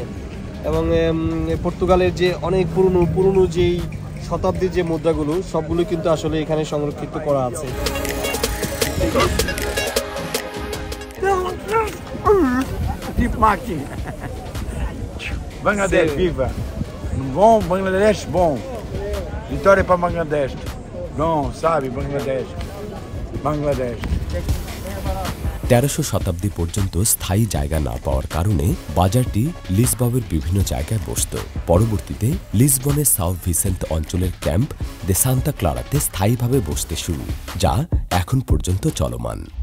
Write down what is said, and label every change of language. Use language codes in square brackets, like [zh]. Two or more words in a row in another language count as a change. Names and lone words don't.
[bn] এবং পর্তুগালের যে অনেক পুরনো যেই শতাব্দীর যে মুদ্রাগুলো সবগুলো কিন্তু আসলে এখানে সংরক্ষিত করা আছে। [pt] Bangladesh, viva! Bom, Bangladesh, bom. Vitória para Bangladesh. Bom, sabe, Bangladesh. Bangladesh. [bn] 1300 শতাব্দী পর্যন্ত স্থায়ী জায়গা না পাওয়ার কারণে বাজারটি লিসবনের বিভিন্ন জায়গায় বসত। পরবর্তীতে লিসবনের সাউথ ভিসেন্ট অঞ্চলের ক্যাম্প দে সান্তা ক্লারাতে স্থায়ীভাবে বসতে শুরু, যা এখন পর্যন্ত চলমান।